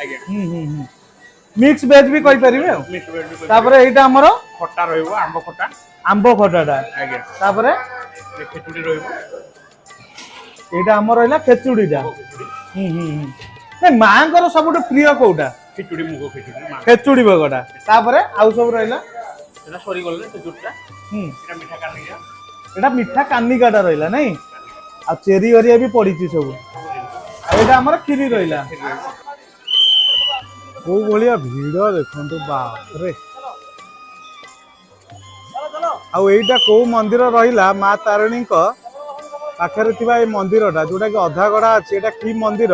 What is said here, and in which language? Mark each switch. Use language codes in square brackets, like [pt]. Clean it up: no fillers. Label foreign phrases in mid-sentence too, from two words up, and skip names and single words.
[or] ମିକ୍ସ ଭେଜ ବି କହିପାରିବେ। ଆଉ ତାପରେ ଏଇଟା ଆମର ଖଟା ରହିବ, ଆମ୍ବ ଖଟା। ଆମ୍ବ ଖଟାଟା। ଆଜ୍ଞା। ତାପରେ ଖେଚୁଡ଼ି ରହିବ। ଏଇଟା ଆମର ରହିଲା ଖେଚୁଡ଼ିଟା। ମାଙ୍କର ସବୁଠୁ ପ୍ରିୟ କୋଉଟା? ଖିଚୁଡ଼ି, ମୁଗ ଖିଚୁଡ଼ି। ଖେଚୁଡ଼ି ଭୋଗଟା। ତାପରେ ଆଉ ସବୁ ରହିଲା, ଏଟା ସରିଗଲେ ଖେଜୁରଟା, ଏଟା ମିଠା କାନିକା। ଏଟା ମିଠା କାନିକାଟା ରହିଲା, ନାଇଁ? ଆଉ ଚେରି ହରିଆ ବି ପଡିଛି ସବୁ। ଆଉ ଏଇଟା ଆମର କ୍ଷୀରି ରହିଲା। କୋଉ ଭଳିଆ ଭିଡ ଦେଖନ୍ତୁ, ବାପରେ। ଆଉ ଏଇଟା କୋଉ ମନ୍ଦିର ରହିଲା? ମା ତାରିଣୀଙ୍କ ପାଖରେ ଥିବା ଏଇ ମନ୍ଦିରଟା, ଯୋଉଟା କି ଅଧାଗଢା ଅଛି, ଏଇଟା କି ମନ୍ଦିର?